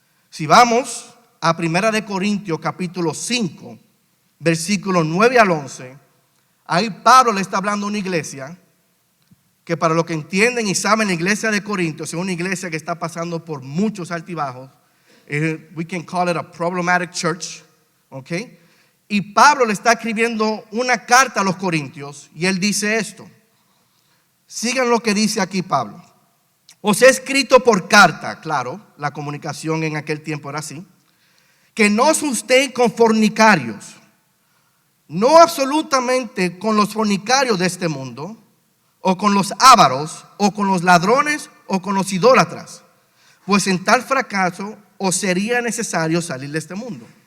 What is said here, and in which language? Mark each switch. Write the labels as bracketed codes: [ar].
[es] Si vamos a 1 Corintios capítulo 5, versículos 9 al 11, ahí Pablo le está hablando a una iglesia que, para lo que entienden y saben, la iglesia de Corintios es una iglesia que está pasando por muchos altibajos. [en] We can call it a problematic church, okay? [es] Y Pablo le está escribiendo una carta a los corintios y él dice esto. Sigan lo que dice aquí Pablo. Os he escrito por carta, claro, la comunicación en aquel tiempo era así, que no os juntéis con fornicarios, no absolutamente con los fornicarios de este mundo, o con los ávaros, o con los ladrones, o con los idólatras, pues en tal fracaso os sería necesario salir de este mundo.